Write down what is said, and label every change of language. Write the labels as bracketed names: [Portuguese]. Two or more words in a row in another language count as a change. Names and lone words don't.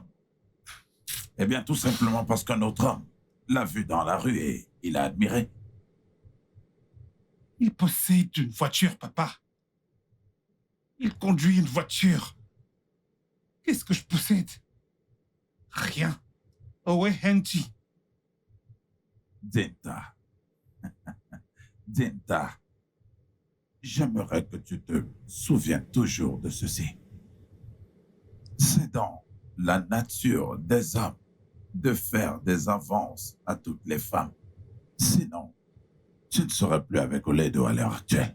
[French] Eh bien, tout simplement parce qu'un autre homme l'a vu dans la rue et il a admiré. Il possède une voiture, papa. Il conduit une voiture. Qu'est-ce que je possède? Rien. Owe Henty. Dinta. Dinta. J'aimerais que tu te souviennes toujours de ceci. C'est dans la nature des hommes de faire des avances à toutes les femmes. Sinon, tu ne serais plus avec Oledo à l'heure actuelle.